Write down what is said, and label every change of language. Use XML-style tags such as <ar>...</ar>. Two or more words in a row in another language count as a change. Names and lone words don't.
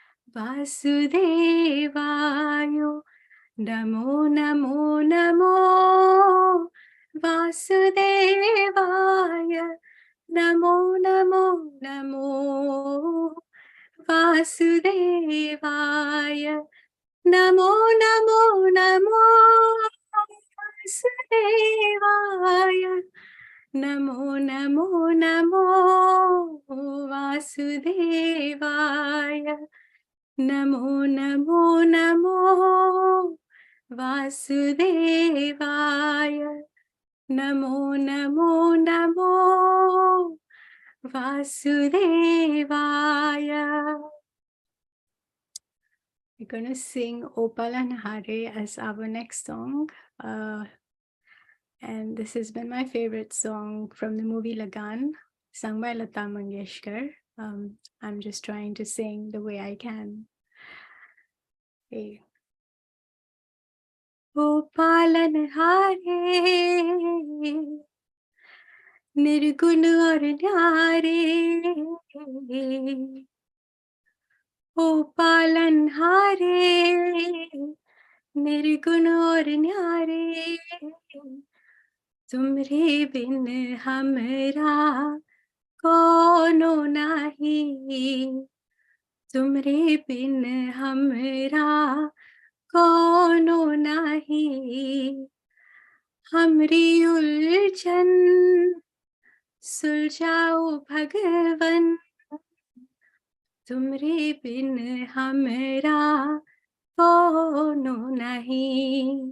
<sa>वासुदेवाय नमो नमो नमो वासुदेवाय नमो नमो नमो वासुदेवाय नमो नमो नमो वासुदेवाय नमो नमो नमो वासुदेवाय. नमो नमो नमो वासुदेवाय. नमो नमो नमो वासुदेवाय.</sa> <en>We're going to sing Opal and Hare as our next song. And this has been my favorite song from the movie Lagan, sung by Lata Mangeshkar. I'm just trying to sing the way I can. Okay.</en> <hi>ओ पालनहारे, निर्गुण और न्यारे. ओ पालनहारे, निर्गुण और न्यारे. तुमरे बिन हमरा कोनो नहीं, तुमरे बिन हमरा कोनो नहीं. हमरी उलझन सुलझाओ भगवन, तुमरे बिन हमरा कोनो नहीं.</hi>